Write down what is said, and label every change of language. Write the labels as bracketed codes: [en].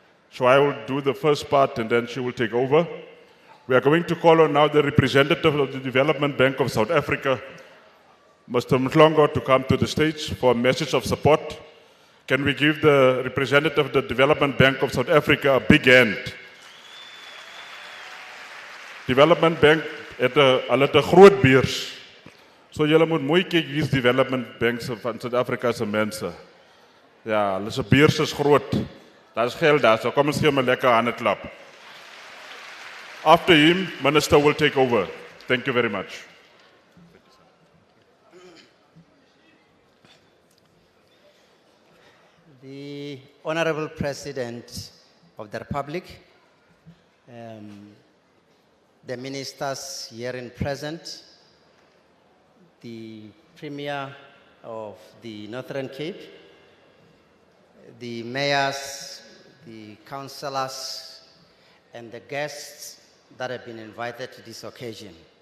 [en] So I will do the first part and then she will take over. We are going to call on now the representative of the Development Bank of South Africa, Mr. Mhlongo, to come to the stage for a message of support. Can we give the representative of the Development Bank of South Africa a big hand? [af] Development Bank het 'n groot beurs. So julle moet mooi kyk wie's Development Banks van South Africa se mense. Ja, hulle se beurs is groot. Daar is geld daar, so kom ons gee hom 'n lekker hande klap. [en] After him, Minister will take over. Thank you very much. The Honorable President of the Republic, the ministers here in present, the Premier of the Northern Cape, the mayors, the councillors, and the guests that have been invited to this occasion.